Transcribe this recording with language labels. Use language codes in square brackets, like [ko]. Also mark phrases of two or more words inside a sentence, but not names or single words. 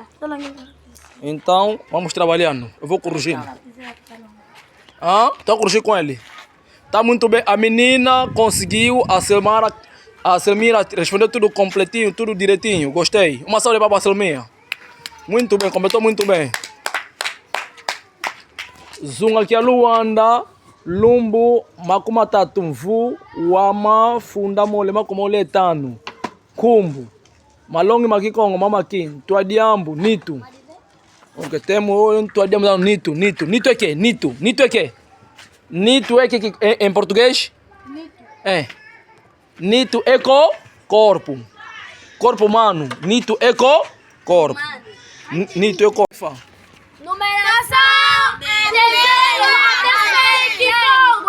[pt] Então, vamos trabalhando. Eu vou corrigindo. Tá corrigindo com ele? Tá muito bem. A menina conseguiu, a Selmira respondeu tudo completinho, tudo direitinho. Gostei. Uma salva para a Selmira. Muito bem, completou muito bem. [kg] Zunga kia Luanda, Lumbu, Makumatatu Mvu, Wama, Funda mole makumoletano. Kumbu. Malongi makikongo mama kin. Tuadiambu, Nitu. Ok, temo tuadiambu Nitu. [pt] Nitu é que? Nitu é que? Nito é que em português? É. Nito é corpo. Corpo humano. Nito é corpo. Nito é corpo. Numeração de 0 até 100.